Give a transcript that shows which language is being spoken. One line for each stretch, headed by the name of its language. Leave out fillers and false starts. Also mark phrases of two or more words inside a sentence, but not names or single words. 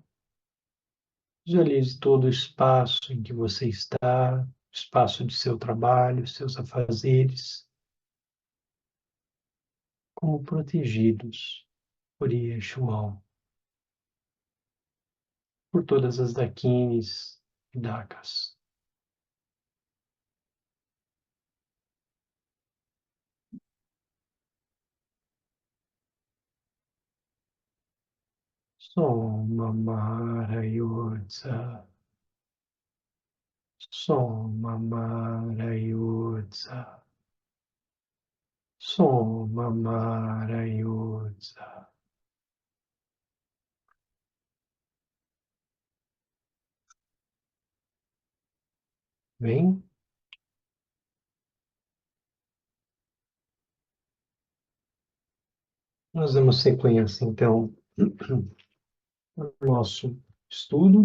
Portuguese: Visualize todo o espaço em que você está, o espaço de seu trabalho, seus afazeres, como protegidos por Yeshuão, por todas as Dakines e Dakas. Soma Mara Yodza. Soma Mara Yodza. Soma Mara Yodza. Bem, nós damos sequência, então, no nosso estudo.